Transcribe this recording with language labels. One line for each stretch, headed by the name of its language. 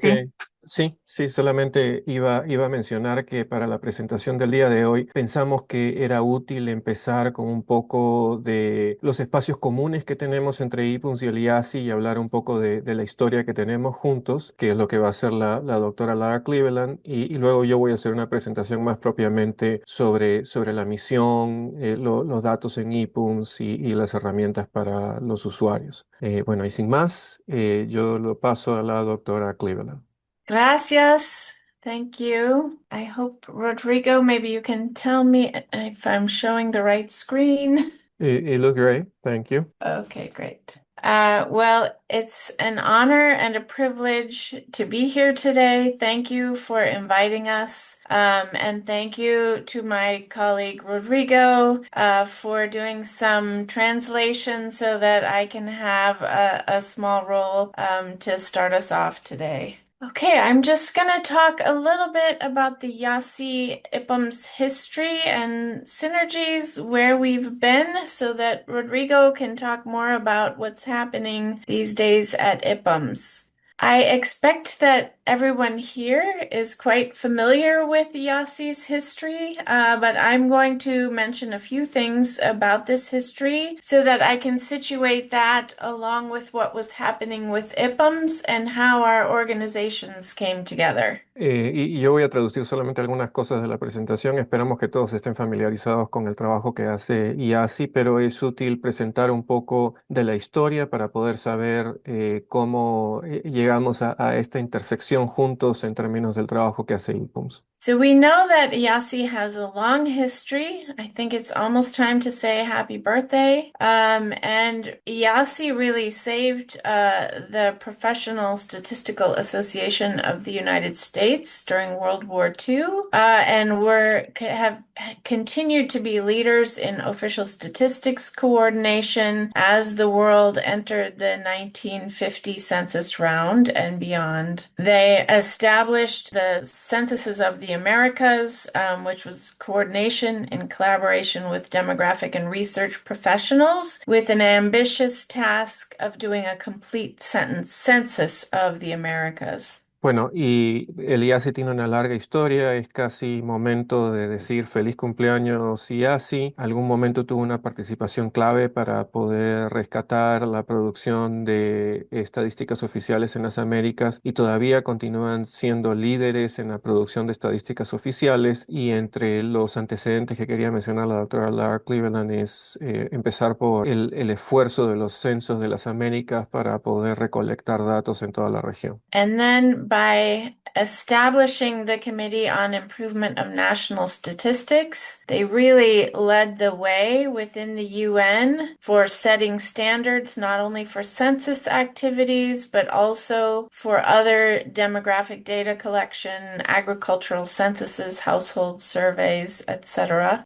Spanish: simplemente, sí, solamente iba a mencionar que para la presentación del día de hoy pensamos que era útil empezar con un poco de los espacios comunes que tenemos entre IPUNS y el IASI y hablar un poco de la historia que tenemos juntos, que es lo que va a hacer la doctora Lara Cleveland, y luego yo voy a hacer una presentación más propiamente sobre la misión, los datos en IPUNS y las herramientas para los usuarios. Bueno, y sin más, yo lo paso a la doctora Cleveland. Gracias.
English: Thank you. I hope, Rodrigo, maybe you can tell me if I'm showing the right screen. It looked great. Thank you. Okay, great. Well, it's an honor and a privilege to be here today. Thank you for inviting us. And thank you to my colleague Rodrigo for doing some translation so that I can have a small role to start us off today. Okay, I'm just gonna talk a little bit about the Yasi IPUMS history and synergies, where we've been, so that Rodrigo can talk more about what's happening these days at IPUMS. I expect that everyone here is quite familiar with Yassi's history, but I'm going to mention a few things about this history so that I can situate that along with what was happening with IPUMS and how our organizations came together.
Spanish: Y yo voy a traducir solamente algunas cosas de la presentación. Esperamos que todos estén familiarizados con el trabajo que hace IASI, pero es útil presentar un poco de la historia para poder saber cómo llegamos a esta intersección juntos en términos del trabajo que hace IPUMS.
English: So we know that Yasi has a long history. I think it's almost time to say happy birthday. And Yasi really saved the Professional Statistical Association of the United States during World War II, and have continued to be leaders in official statistics coordination as the world entered the 1950 census round and beyond. They established the censuses of the Americas, which was coordination in collaboration with demographic and research professionals, with an ambitious task of doing a complete census of the Americas.
Spanish: Bueno, y el IASI tiene una larga historia, es casi momento de decir feliz cumpleaños IASI. Algún momento tuvo una participación clave para poder rescatar la producción de estadísticas oficiales en las Américas y todavía continúan siendo líderes en la producción de estadísticas oficiales. Y entre los antecedentes que quería mencionar la doctora Lara Cleveland es empezar por el esfuerzo de los censos de las Américas para poder recolectar datos en toda la región.
English: And then by establishing the Committee on Improvement of National Statistics. They really led the way within the UN for setting standards not only for census activities, but also for other demographic data collection, agricultural censuses, household surveys, etc.